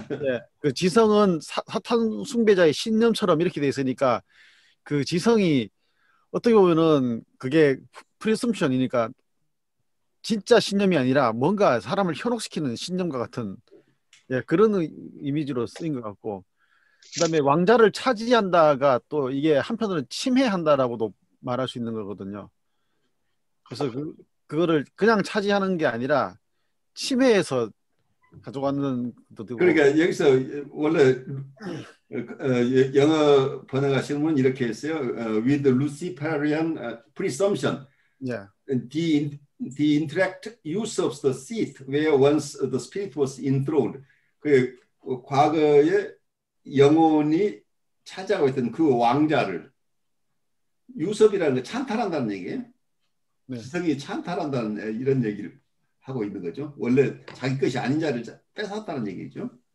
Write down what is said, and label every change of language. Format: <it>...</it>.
<ko>예, 그 지성은 사탄 숭배자의 신념처럼 이렇게 돼 있으니까 그 지성이 어떻게 보면은 그게 프리섬션이니까 진짜 신념이 아니라 뭔가 사람을 현혹시키는 신념과 같은 예, 그런 이미지로 쓰인 것 같고, 그다음에 왕자를 차지한다가 또 이게 한편으로는 침해한다라고도 말할 수 있는 거거든요. 그래서 그거를 그냥 차지하는 게 아니라 침해해서 가져가는 것도 되고. 그러니까 여기서 원래 영어 번역하시는 분은 이렇게 했어요.</ko> <en>With Luciferian presumption,</en> <ko>예,</ko> <en>the intellect use of the seat where once the spirit was enthroned.</en> <ko>그 과거에 영혼이 차지하고 있던 그 왕자를 유섭이라는 거 찬탈한다는 얘기예요. 네. 지성이 찬탈한다는 이런 얘기를 하고 있는 거죠. 원래 자기 것이 아닌 자를 뺏었다는 얘기죠.</ko>